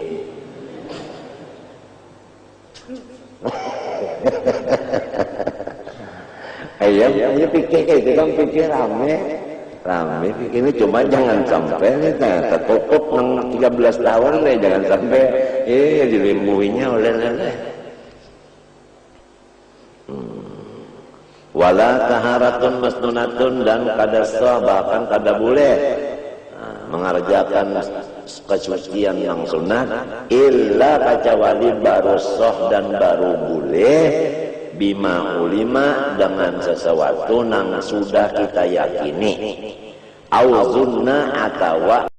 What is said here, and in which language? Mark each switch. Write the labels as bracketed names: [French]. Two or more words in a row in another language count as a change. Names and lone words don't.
[Banjar] Ayo pikir kayak itu kan pikir rame ini cuma jangan sampai tertutup nang 13 tahun nih jangan sampai dilimbuhinya oleh [Arabic] ولا طهارة مسنونة [Banjar] dan kada sah bahkan kada boleh mengerjakan kesucian yang sunat illa kecuali baru sah dan baru boleh [Arabic] بما علم [Banjar] dengan sesuatu yang sudah kita yakini [Arabic] أو ظن [Banjar] atau